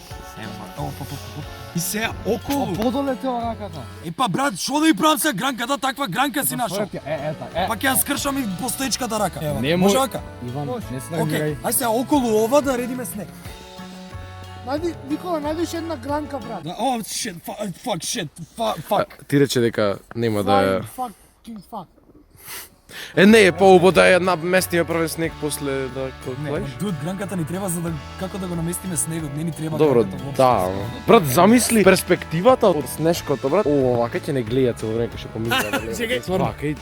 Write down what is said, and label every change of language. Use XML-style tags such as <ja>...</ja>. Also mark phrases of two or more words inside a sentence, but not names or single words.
<mk>И сега околу. Подоле тоа раката. Епа брат, шо да и правам сега гранката, таква гранка си нашол. Ета. Па ќе ја скршам и постоечката рака. Ева, Не може мо- вака? Иван, не се Океј, нагнирај. ај сега околу ова да редиме снег. Најди, Никола, најдеш една гранка, брат. Да, о,</mk> <en>shit, fuck, shit, fuck.</en> <mk>Ти рече дека нема да ја...</mk> <en>Fucking fuck.</en> <mk>Е, не е поубаво да ја наместиме првен снег после да коклеш. Дуд, гранката ни треба за да како да го наместиме снегот, не ни треба Добро, гранката воопшто. да. ама. Брат, замисли перспективата од снешкото, брат. О, вака ќе не гледа цело време, ќе помисля. Чекај, Вака и...</mk>